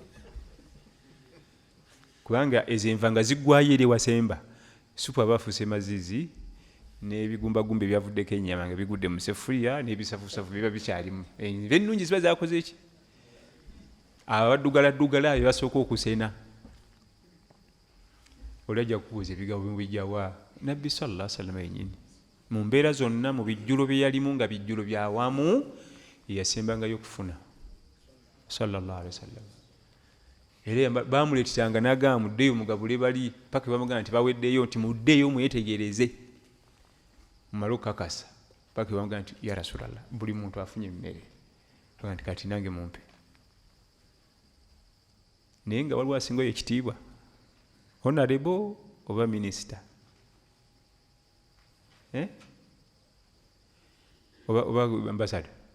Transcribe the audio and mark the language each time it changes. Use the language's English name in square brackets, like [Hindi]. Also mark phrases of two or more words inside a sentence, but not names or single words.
[Ganda] kubanga ezo enva nga ziggwayo eri wasemba supu abafuuse mazizi n'ebigumbagumba ebyavuddeko ennyama nga bigudde mu sefuriya n'ebisafusafu biba bikyalimu enva ennungi ziba zakoze eki abaddugaladdugala be basooka okusena oli ajja kubuuza ebigabo bijjawa nabbi [Arabic] صلى الله عليه وسلم [Ganda] yennyini mu mbeera zonna mu bijjulo bye yalimu nga bijjulo byawamu yeyasembangayo okufuna sallallahu alaihi wasallam era bamuleeteranga n'agamba muddeeyo mugabule bali paka bamugamba nti baweddeyo nti muddeeyo mwetegereze mumale okukakasa paka bamugamba nti [Arabic] يا رسول الله [Ganda] buli muntu afunye emmere toga nti kati nange mumpe naye nga waliwo asingayo ekitiibwa honorable oba minisita oba ambasada